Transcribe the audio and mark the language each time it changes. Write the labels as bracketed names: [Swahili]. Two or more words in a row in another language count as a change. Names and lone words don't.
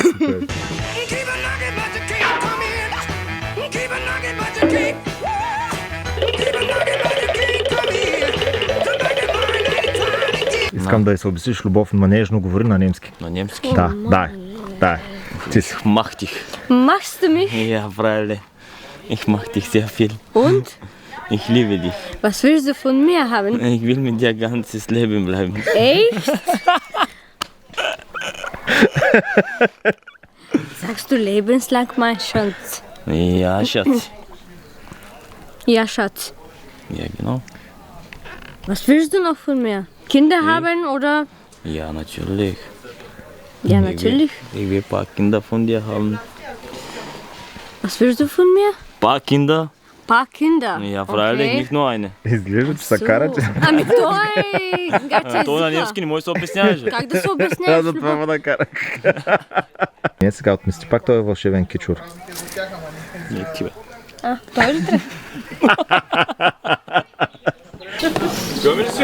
[Bulgarian] Искам да се обясниш любов, но нежно говори на немски. На немски? Да. Ти си. [German] Mach dich. Machst du mich? Ja, freilich. Ich mach dich sehr viel. Und? Ich liebe dich. Was willst du von mir haben? Ich will mit dir ganzes Leben bleiben. Echt? Sagst du lebenslang, mein Schatz? Ja, Schatz. Ja, Schatz. Ja, genau. Was willst du noch von mir? Kinder haben oder? Ja, natürlich. Ja, natürlich. Ich will ein paar Kinder von dir haben. Was willst du von mir? Ein paar Kinder? Paar Kinder. Ja, freilich, Okay. nicht nur eine. [Bulgarian] Изглежда, че са кара, че... Ами той е То на немски не може да се обясняваш. Как да се обясняваш? За това да кара. Не, сега отмести пак този вълшебен кичур. Не, ти бе. Той ли трябва? Отиваме ли си?